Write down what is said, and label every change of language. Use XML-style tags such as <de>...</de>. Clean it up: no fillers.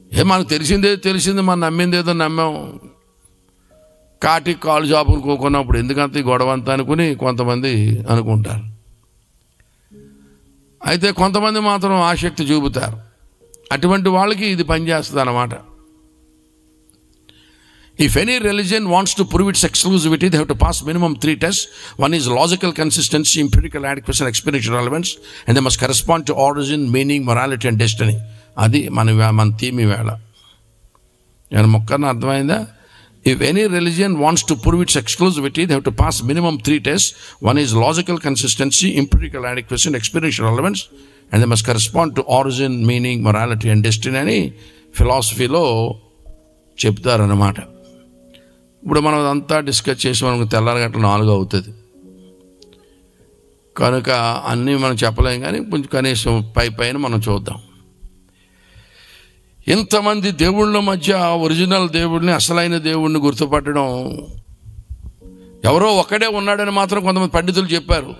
<te>మనకు తెలిసింది, మనం నమ్మిందేదో నమ్మాం, కాటికి కాలు జాపును కోకున్నప్పుడు ఎందుకంత ఈ గొడవ అంతా అనుకుని కొంతమంది అనుకుంటారు. అయితే కొంతమంది మాత్రం ఆసక్తి చూపుతారు. అటువంటి వాళ్ళకి ఇది పనిచేస్తుంది అన్నమాట.</te> <en>If any religion wants to prove its exclusivity, they have to pass minimum 3 tests. One is logical consistency, empirical adequacy, and experiential relevance, and they must correspond to origin, meaning, morality, and destiny.</en> <te>అది మన theme ఈవేళ. నేను మొక్కన అర్థమైందా?</te> <en>If any religion wants to prove its exclusivity, they have to pass minimum 3 tests. One is logical consistency, empirical adequacy, and experiential relevance, and they must correspond to origin, meaning, morality, and destiny</en> <te>అని ఫిలాసఫీలో చెప్తారన్నమాట. ఇప్పుడు మనం అంతా discuss చేసి మనకు తెల్లారగట్ల 4 అవుతుంది. కనుక అన్నీ మనం చెప్పలేం, కానీ కొంచెం కనీసం పైన మనం చూద్దాం. ఇంతమంది దేవుళ్ళ మధ్య ఒరిజినల్ దేవుడిని, అసలైన దేవుడిని గుర్తుపట్టడం, ఎవరో ఒక్కడే ఉన్నాడని మాత్రం కొంతమంది పండితులు చెప్పారు.</te>